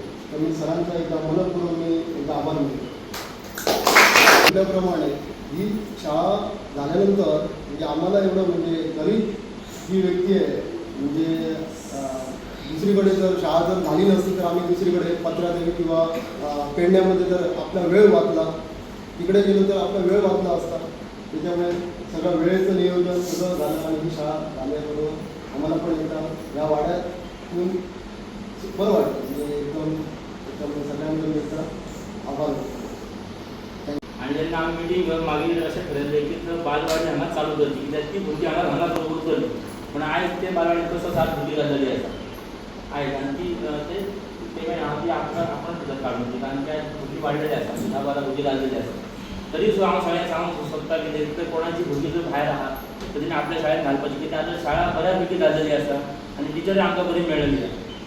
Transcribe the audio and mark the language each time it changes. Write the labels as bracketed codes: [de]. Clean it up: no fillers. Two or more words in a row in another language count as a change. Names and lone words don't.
[mr] तर मी सरांचा एकदा मनपूर्वक मी एकदा आभार मानतो. त्याप्रमाणे ही शाळा झाल्यानंतर म्हणजे आम्हाला एवढं म्हणजे गरीब ही व्यक्ती आहे म्हणजे दुसरीकडे जर शाळा जर झाली नसती तर आम्ही दुसरीकडे पत्रादेवी किंवा पेडण्यामध्ये जर आपला वेळ वाचला तिकडे गेलो तर आपला वेळ वाचला असता. त्याच्यामुळे सगळं वेळेचं नियोजन सगळं झालं आणि ही शाळा झाल्याबरोबर आम्हाला पण एकदा या वाड्यातून बरं वाटतं म्हणजे एकदम सगळ्यांकडून एकदा आभार वाटतो. [kok] आणि जेन्ना आमी मिटींग मागीर अशें ठरयल्लें की बालवाडी हांगा चालू करची कित्याक ती भुरगीं हांगा हांगा उरतली. पूण आयज ते बालवाडींत कसो 7 भुरगीं जाल्लेली आसा आयज. आनी ती ते हांव ती आपण काडून ती कारण त्या भुरगीं वाडलेली आसा 10-12 भुरगीं जाल्लेली आसा. तरी सुद्दां हांव सगळ्यांक सांगूंक सोदता की तर कोणाची भुरगीं जर भायर आहा तर तेणी आपल्या शाळेंत घालपाची कित्याक आतां शाळा बऱ्यापैकी जाल्लेली आसा आनी टिचरी आमकां बरी मेळ्ळेली आसा.